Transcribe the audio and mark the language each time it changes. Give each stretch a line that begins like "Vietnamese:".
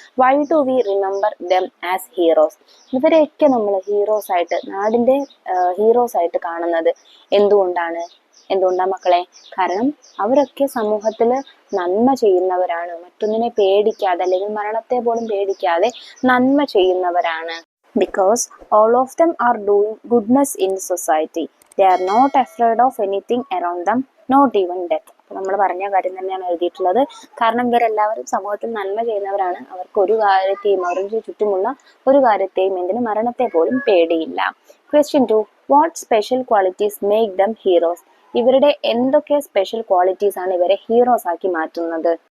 English: Why do we remember them as heroes?
Malayalam: ഇവരെയൊക്കെ നമ്മൾ heroes ആയിട്ട്, നാടിന്റെ ഹീറോസ് ആയിട്ട് കാണുന്നത് എന്തുകൊണ്ടാണ് മക്കളെ? കാരണം അവരൊക്കെ സമൂഹത്തിൽ നന്മ ചെയ്യുന്നവരാണ്. മറ്റൊന്നിനെ പേടിക്കാതെ അല്ലെങ്കിൽ മരണത്തെ പോലും പേടിക്കാതെ നന്മ ചെയ്യുന്നവരാണ്.
English: because all of them are doing goodness in society. They are not afraid of anything around them, not even death.
Malayalam: നമ്മൾ പറഞ്ഞ കാര്യം തന്നെയാണ് എഴുതിയിട്ടുള്ളത്. കാരണം ഇവരെല്ലാവരും സമൂഹത്തിൽ നന്മ ചെയ്യുന്നവരാണ്. അവർക്ക് ഒരു കാര്യത്തെയും അവരുടെ ചുറ്റുമുള്ള ഒരു കാര്യത്തെയും എന്തിന് മരണത്തെ പോലും പേടിയില്ല. Question 2.
English: What special qualities make them heroes?
Malayalam: ഇവരുടെ എന്തൊക്കെ സ്പെഷ്യൽ ക്വാളിറ്റീസ് ആണ് ഇവരെ ഹീറോസ് ആക്കി മാറ്റുന്നത്?